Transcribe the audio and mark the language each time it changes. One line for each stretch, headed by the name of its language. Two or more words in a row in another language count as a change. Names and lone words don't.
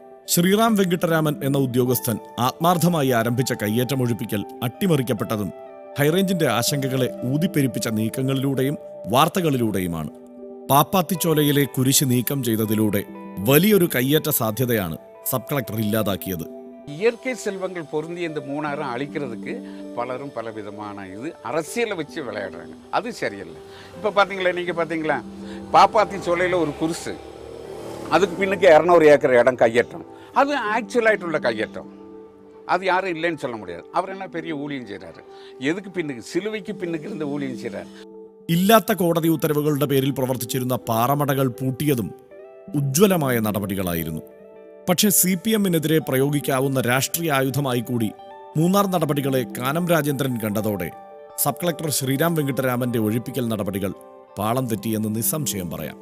Malayalam: ശ്രീറാം വെങ്കിട്ടരാമൻ എന്ന ഉദ്യോഗസ്ഥൻ ആത്മാർത്ഥമായി ആരംഭിച്ച കയ്യേറ്റമൊഴിപ്പിക്കൽ അട്ടിമറിക്കപ്പെട്ടതും ഹൈറേഞ്ചിന്റെ ആശങ്കകളെ ഊതിപ്പെരിപ്പിച്ച നീക്കങ്ങളിലൂടെയും വാർത്തകളിലൂടെയുമാണ്. പാപ്പാത്തിച്ചോലയിലെ കുരിശ് നീക്കം ചെയ്തതിലൂടെ വലിയൊരു കയ്യേറ്റ സാധ്യതയാണ് സബ് കളക്ടർ ഇല്ലാതാക്കിയത്.
Tamil: இயற்கை செல்வங்கள் பொருந்திய இந்த மூணாரும் அழிக்கிறதுக்கு பலரும் பல விதமான அரசியலை வச்சு விளையாடுறாங்க. அது சரியில்லை. இப்போ பார்த்தீங்களா, நீங்கள் பார்த்தீங்களா, பாப்பாத்தி சோலையில் ஒரு குருசு, அதுக்கு பின்னுக்கு 200 ஏக்கர் இடம் கையேற்றம். அது ஆக்சுவலாയിട്ടുള്ള கையேற்றம். அது யாரும் இல்லைன்னு சொல்ல முடியாது. அவர் என்ன பெரிய ஊழியம் செய்கிறாரு. எதுக்கு பின்னுக்கு சிலுவைக்கு பின்னுக்கு இருந்த ஊழியம் செய்கிறார்.
Malayalam: ഇല്ലാത്ത കോടതി ഉത്തരവുകളുടെ പേരിൽ പ്രവർത്തിച്ചിരുന്ന പാറമടകൾ പൂട്ടിയതും ഉജ്ജ്വലമായ നടപടികളായിരുന്നു. പക്ഷേ CPM-നെതിരെ പ്രയോഗിക്കാവുന്ന രാഷ്ട്രീയ ആയുധമായി കൂടി മൂന്നാർ നടപടികളെ കാനം രാജേന്ദ്രൻ കണ്ടതോടെ സബ് കളക്ടർ ശ്രീറാം വെങ്കിട്ടരാമന്റെ ഒഴിപ്പിക്കൽ നടപടികൾ പാളം തെറ്റിയെന്ന് നിസ്സംശയം പറയാം.